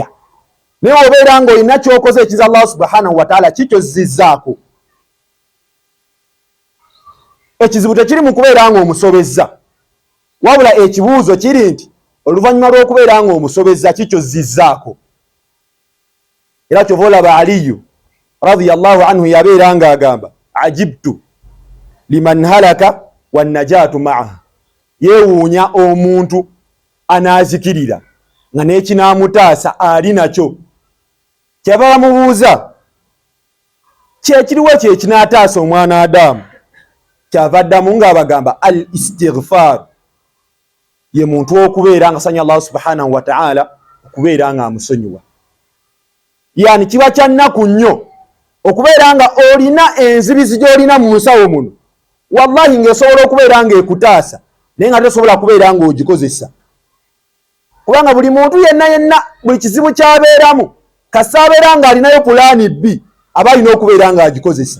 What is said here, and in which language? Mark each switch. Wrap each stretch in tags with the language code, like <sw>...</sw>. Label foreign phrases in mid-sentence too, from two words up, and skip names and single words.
<lg>Naye obeera ng'olina ky'okoze ekiza</lg> <ar>الله سبحانه وتعالى</ar> <lg>kikyozizzaako. Ekizibu tekiri mu kubeera ng'omusobezza, wabula ekibuuzo kiri nti oluvannyuma lw'okubeera ng'omusobezza kikyozizzaako. Era kyova olaba Aliyu</lg> <ar>رضي الله عنه</ar> <lg>yabeera ng'agamba</lg> <ar>عجبت لمن هلك والنجاة معه,</ar> <lg>yeewuunya omuntu anaazikirira nga n'ekinaamutaasa ali nakyo. Kyava bamubuuza kyekiriwo kye kinaataasa omwana Adamu, kyava addamu ng'abagamba</lg> <ar>الاستغفار,</ar> <lg>ye muntu w'okubeera nga sanya</lg> <ar>الله سبحانه وتعالى</ar> <lg>okubeera nga amusonyiwa. Yani kiba kya nnaku nnyo okubeera nga olina enzibizi gy'olina mu nsawo muno, wallahi ng'esobola okubeera ng'ekutaasa naye nga tosobola kubeera ng'ogikozesa. Kubanga buli muntu yenna yenna buli kizibu ky'abeeramu kasa abeera ng'alinayo pulaani B aba alina okubeera ng'agikozesa.</lg>